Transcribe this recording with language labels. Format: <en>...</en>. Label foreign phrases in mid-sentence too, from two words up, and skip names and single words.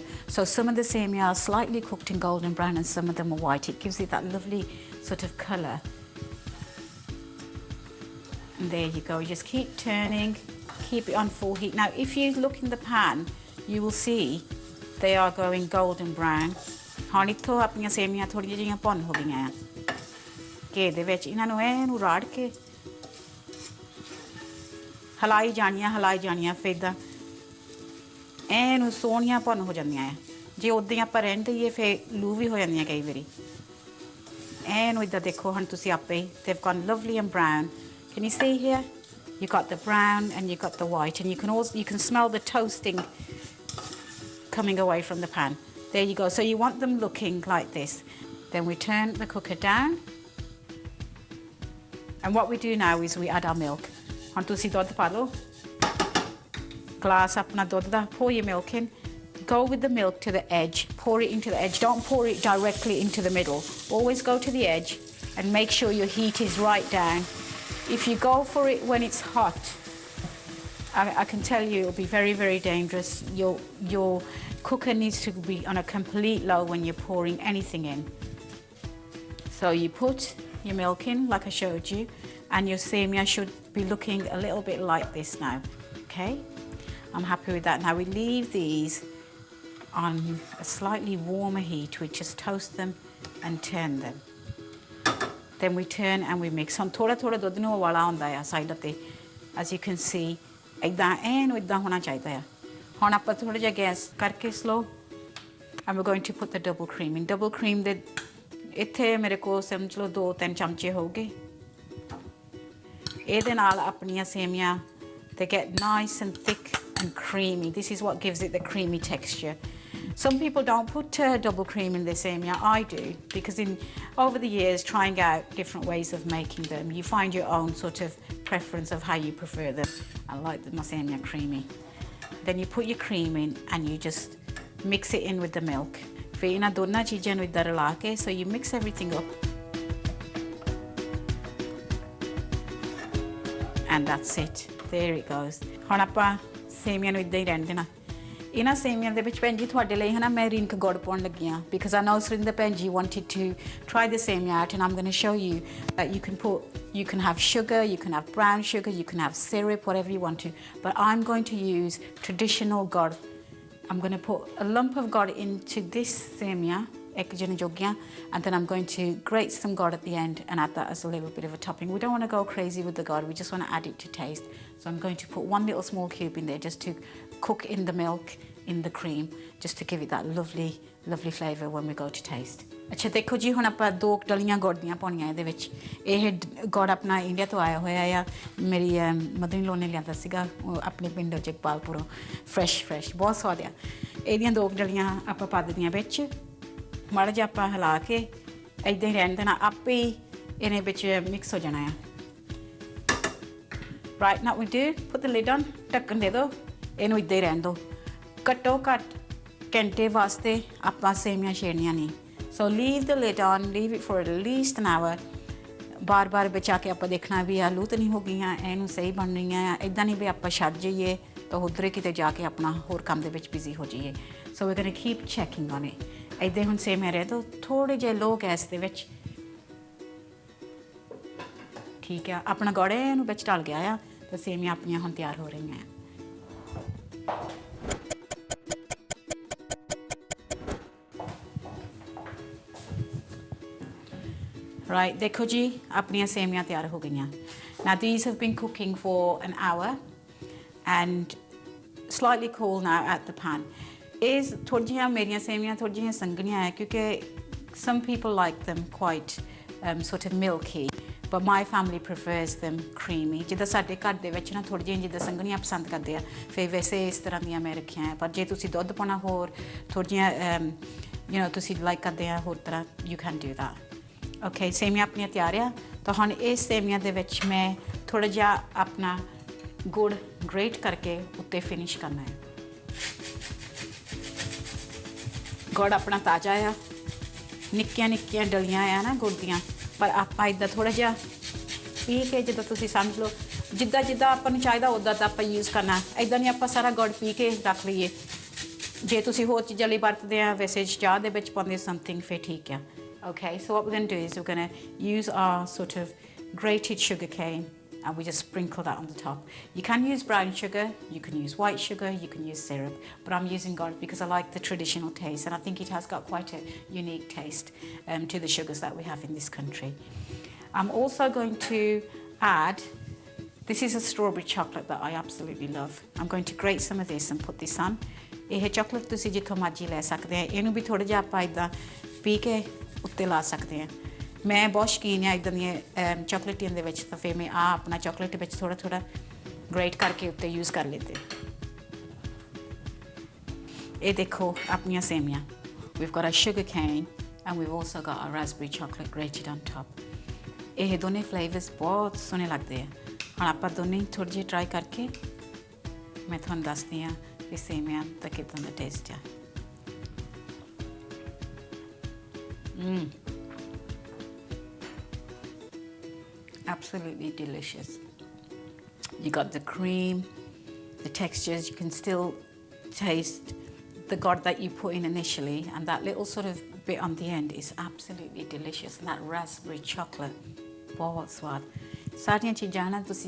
<en>So some of the semia are slightly cooked in golden brown and some of them are white. It gives it that lovely sort of colour. And there you go, you just keep turning, keep it on full heat. Now if you look in the pan, you will see they are going golden brown.</en> <pa>ਹੁਣ ਇੱਥੋਂ ਆਪਣੀਆਂ ਸੇਮੀਆਂ ਥੋੜੀਆਂ ਜਿਹੀਆਂ ਭੁੰਨ ਹੋ ਗਈਆਂ ਆ ਘੇ ਦੇ ਵਿੱਚ ਇਹਨਾਂ ਨੂੰ ਇਹਨੂੰ ਰਾੜ ਕੇ ਹਲਾਈ ਜਾਣੀਆਂ ਫਿਰ ਇੱਦਾਂ ਇਹਨੂੰ ਸੋਹਣੀਆਂ ਭੁੰਨ ਹੋ ਜਾਂਦੀਆਂ ਆ ਜੇ ਉੱਦਾਂ ਹੀ ਆਪਾਂ ਰਹਿਣ ਦੇਈਏ ਫਿਰ ਲੂ ਵੀ ਹੋ ਜਾਂਦੀਆਂ ਕਈ ਵਾਰੀ ਇਹਨੂੰ ਇੱਦਾਂ ਦੇਖੋ ਹੁਣ ਤੁਸੀਂ ਆਪੇ</pa> <en>they've gone lovely and brown can you see here you got the brown and you got the white and you can smell the toasting coming away from the pan there you go so you want them looking like this then we turn the cooker down and what we do now is we add our milk</en> <pa>ਹੁਣ ਤੁਸੀਂ ਦੁੱਧ ਪਾ ਲਓ</pa> <en>glass</en> <pa>ਆਪਣਾ ਦੁੱਧ ਦਾ</pa> <en>pour your milk in go with the milk to the edge pour it into the edge don't pour it directly into the middle always go to the edge and make sure your heat is right down if you go for it when it's hot I can tell you it'll be very very dangerous your cooker needs to be on a complete low when you're pouring anything in so you put your milk in like I showed you and your semia should be looking a little bit like this now okay I'm happy with that now we leave these on a slightly warmer heat we just toast them and turn them then we turn and we mix on</en> <pa>ਥੋੜਾ ਥੋੜਾ ਦੁੱਧ ਨੂੰ ਉਬਾਲਾ ਹੁੰਦਾ ਆ ਸਾਈਡ ਤੇ</pa> <en>as you can see</en> <pa>ਇਦਾਂ ਇਦਾਂ ਹੋਣਾ ਚਾਹੀਦਾ ਆ ਹੁਣ ਆਪਾਂ ਥੋੜਾ ਜਿਹਾ ਗੈਸ ਕਰਕੇ</pa> <en>slow and we're going to put the double cream in double cream</en> <pa>ਦੇ ਇੱਥੇ ਮੇਰੇ ਕੋਲ ਸਮਝ ਲਓ 2-3 ਚਮਚੇ ਹੋਗੇ ਇਹਦੇ ਨਾਲ ਆਪਣੀਆਂ ਸੇਮੀਆਂ</pa> <en>they get nice and thick and creamy this is what gives it the creamy texture some people don't put double cream in their semia I do because over the years trying out different ways of making them you find your own sort of preference of how you prefer them I like my semia creamy then you put your cream in and you just mix it in with the milk</en> <pa>ਫਿਰ ਇਹਨਾਂ ਦੋਨਾਂ ਚੀਜ਼ਾਂ ਨੂੰ ਇੱਦਾਂ ਰਲਾ ਕੇ</pa> <en>so you mix everything up and that's it there it goes</en> <pa>ਹੁਣ ਆਪਾਂ ਸੇਮੀਆਂ ਨੂੰ ਇੱਦਾਂ ਹੀ ਰਹਿਣ ਦੇਣਾ ਇਹਨਾਂ ਸੇਮੀਆਂ ਦੇ ਵਿੱਚ ਭੈਣ ਜੀ ਤੁਹਾਡੇ ਲਈ ਹੈ ਨਾ ਮੈਂ ਰਿੰਕ ਗੁੜ ਪਾਉਣ ਲੱਗੀ ਹਾਂ</pa> <en>because I know Surinder</en> <pa>ਭੈਣ ਜੀ</pa> <en>wanted to try the semia out and I'm going to show you that you can have sugar, you can have brown sugar, you can have syrup, whatever you want to but I'm going to use traditional gur I'm going to put a lump of gur into this semia</en> <pa>ਇੱਕ ਜਣੇ ਜੋਗੀਆਂ</pa> <en>and then I'm going to grate some gur at the end and add that as a little bit of a topping we don't want to go crazy with the gur we just want to add it to taste so I'm going to put one little small cube in there just to cook in the milk in the cream just to give it that lovely flavor when we go to taste</en> <pa>ਅੱਛਾ ਦੇਖੋ ਜੀ ਹੁਣ ਆਪਾਂ 2 ਡਲੀਆਂ ਗੁੜ ਦੀਆਂ ਪਾਉਣੀਆਂ ਇਹਦੇ ਵਿੱਚ ਇਹ ਗੁੜ ਆਪਣਾ ਇੰਡੀਆ ਤੋਂ ਆਇਆ ਹੋਇਆ ਆ ਮੇਰੀ</pa> <en>mother in law</en> <pa>ਨੇ ਲਿਆਂਦਾ ਸੀਗਾ ਆਪਣੇ ਪਿੰਡ ਜਗਪਾਲਪੁਰੋਂ ਫਰੈਸ਼ ਬਹੁਤ ਸਵਾਦ ਆ ਇਹਦੀਆਂ 2 ਡਲੀਆਂ ਆਪਾਂ ਪਾ ਦਿੰਦੀਆਂ ਵਿੱਚ ਮਾੜਾ ਜਿਹਾ ਆਪਾਂ ਹਿਲਾ ਕੇ ਇੱਦਾਂ ਹੀ ਰਹਿਣ ਦੇਣਾ ਆਪੇ ਹੀ ਇਹਨੇ ਵਿੱਚ ਮਿਕਸ ਹੋ ਜਾਣਾ ਆ</pa> <en>right now we do put the lid on</en> <pa>ਢੱਕਣ ਦੇ ਦਿਓ ਇਹਨੂੰ ਇੱਦਾਂ ਹੀ ਰਹਿਣ ਦਿਓ ਘੱਟੋ ਘੱਟ ਘੰਟੇ ਵਾਸਤੇ ਆਪਾਂ ਸੇਮੀਆਂ ਛੇੜਨੀਆਂ ਨਹੀਂ</pa> <en>so leave the lid on leave it for at least an hour</en> <pa>ਬਾਰ ਬਚਾ ਕੇ ਆਪਾਂ ਦੇਖਣਾ ਵੀ ਆਲੂ ਤਾਂ ਨਹੀਂ ਹੋ ਗਈਆਂ ਇਹਨੂੰ ਸਹੀ ਬਣ ਰਹੀਆਂ ਆ ਇੱਦਾਂ ਨਹੀਂ ਵੀ ਆਪਾਂ ਛੱਡ ਜਾਈਏ ਤਾਂ ਉੱਧਰ ਕਿਤੇ ਜਾ ਕੇ ਆਪਣਾ ਹੋਰ ਕੰਮ ਦੇ ਵਿੱਚ ਬਿਜ਼ੀ ਹੋ ਜਾਈਏ</pa> <en>so we're going to keep checking on it</en> <pa>ਇੱਦਾਂ ਹੁਣ ਸੇਮੀਆਂ ਰਹਿ ਦਿਓ ਥੋੜ੍ਹੇ ਜਿਹੇ</pa> <en>low gas</en> <pa>ਦੇ ਵਿੱਚ ਠੀਕ ਆ ਆਪਣਾ ਗੁੜ ਇਹਨੂੰ ਵਿੱਚ ਡਲ ਗਿਆ ਆ ਤਾਂ ਸੇਮੀਆਂ ਆਪਣੀਆਂ ਹੁਣ ਤਿਆਰ ਹੋ ਰਹੀਆਂ ਆ right ਦੇਖੋ ਜੀ ਆਪਣੀਆਂ ਸੇਮੀਆਂ ਤਿਆਰ ਹੋ ਗਈਆਂ</pa> <en>now these have been cooking for an hour and slightly cool now at the pan is</en> <pa>ਥੋੜ੍ਹੀਆਂ ਮੇਰੀਆਂ ਸੇਮੀਆਂ ਥੋੜ੍ਹੀਆਂ ਸੰਘਣੀਆਂ ਹੈ ਕਿਉਂਕਿ</pa> <en>some people like them quite sort of milky but my family prefers them creamy</en> <pa>ਜਿੱਦਾਂ ਸਾਡੇ ਘਰ ਦੇ ਵਿੱਚ ਨਾ ਥੋੜ੍ਹੀਆਂ ਜਿੱਦਾਂ ਸੰਘਣੀਆਂ ਪਸੰਦ ਕਰਦੇ ਆ ਫਿਰ ਵੈਸੇ ਇਸ ਤਰ੍ਹਾਂ ਦੀਆਂ ਮੈਂ ਰੱਖੀਆਂ ਪਰ ਜੇ ਤੁਸੀਂ ਦੁੱਧ ਪਾਉਣਾ ਹੋਰ ਥੋੜ੍ਹੀਆਂ</pa> <en>you know</en> <pa>ਤੁਸੀਂ ਲਾਈਕ ਕਰਦੇ ਆ ਹੋਰ ਤਰ੍ਹਾਂ</pa> <en>you can do that okay</en> <pa>ਸੇਮੀਆਂ ਆਪਣੀਆਂ ਤਿਆਰ ਆ ਤਾਂ ਹੁਣ ਇਸ ਸੇਮੀਆਂ ਦੇ ਵਿੱਚ ਮੈਂ ਥੋੜ੍ਹਾ ਜਿਹਾ ਆਪਣਾ ਗੁੜ ਗ੍ਰੇਟ ਕਰਕੇ ਉੱਤੇ ਫਿਨਿਸ਼ ਕਰਨਾ ਹੈ ਗੁੜ ਆਪਣਾ ਤਾਜ਼ਾ ਆ ਨਿੱਕੀਆਂ ਡਲੀਆਂ ਆ ਨਾ ਗੁੜ ਦੀਆਂ ਪਰ ਆਪਾਂ ਇੱਦਾਂ ਥੋੜ੍ਹਾ ਜਿਹਾ ਪੀ ਕੇ ਜਿੱਦਾਂ ਤੁਸੀਂ ਸਮਝ ਲਓ ਜਿੱਦਾਂ ਆਪਾਂ ਨੂੰ ਚਾਹੀਦਾ ਉੱਦਾਂ ਤਾਂ ਆਪਾਂ ਯੂਜ਼ ਕਰਨਾ ਇੱਦਾਂ ਨਹੀਂ ਆਪਾਂ ਸਾਰਾ ਗੁੜ ਪੀ ਕੇ ਰੱਖ ਲਈਏ ਜੇ ਤੁਸੀਂ ਹੋਰ ਚੀਜ਼ਾਂ ਲਈ ਵਰਤਦੇ ਆ ਵੈਸੇ ਚਾਹ ਦੇ ਵਿੱਚ ਪਾਉਂਦੇ ਸਮਥਿੰਗ ਫਿਰ ਠੀਕ ਆ</pa> <en>okay so what we're going to do is we're going to use our sort of grated sugar cane and we just sprinkle that on the top you can use brown sugar you can use white sugar you can use syrup but I'm using gold because I like the traditional taste and I think it has got quite a unique taste to the sugars that we have in this country I'm also going to add this is a strawberry chocolate that I absolutely love I'm going to grate some of this and put this on</en> <pa>ਇਹ ਚਾਕਲੇਟ ਤੁਸੀਂ ਜਿੱਥੋਂ ਮਰਜ਼ੀ ਲੈ ਸਕਦੇ ਆ ਇਹਨੂੰ ਵੀ ਥੋੜਾ ਜਿਹਾ ਆਪਾਂ ਇਦਾਂ ਪੀ ਕੇ ਉੱਤੇ ਲਾ ਸਕਦੇ ਆ ਮੈਂ ਬਹੁਤ ਸ਼ੌਕੀਨ ਆ ਇਦਾਂ ਦੀਆਂ ਚਾਕਲੇਟੀਆਂ ਦੇ ਵਿੱਚ ਤਾਂ ਫਿਰ ਮੈਂ ਆ ਆਪਣਾ ਚਾਕਲੇਟ ਵਿੱਚ ਥੋੜਾ ਥੋੜਾ ਗ੍ਰੇਟ ਕਰਕੇ ਉੱਤੇ ਯੂਜ਼ ਕਰ ਲੈਂਦੇ ਇਹ ਦੇਖੋ ਆਪਣੀਆਂ ਸੇਮੀਆਂ</pa> <en>we've got a sugar cane and we've also got a raspberry chocolate grated on top</en> <pa>ਇਹ ਦੋਨੇ ਫਲੇਵਰਸ ਬਹੁਤ ਸੋਹਣੇ ਲੱਗਦੇ ਆ ਹੁਣ ਆਪਾਂ ਦੋਨੇ ਥੋੜੇ ਜਿਹੇ ਟਰਾਈ ਕਰਕੇ ਮੈਂ ਤੁਹਾਨੂੰ ਦੱਸਦੀ ਆ ਵੀ ਸੇਮੀਆਂ ਦਾ ਕਿਦਾਂ ਦਾ ਟੇਸਟ ਆ</pa> <en>absolutely delicious you got the cream the textures you can still taste the god that you put in initially and that little sort of bit on the end is absolutely delicious and that raspberry chocolate</en> <pa>ਬਹੁਤ ਸੁਆਦ ਸਾਰੀਆਂ ਚੀਜ਼ਾਂ ਨਾ ਤੁਸੀਂ</pa>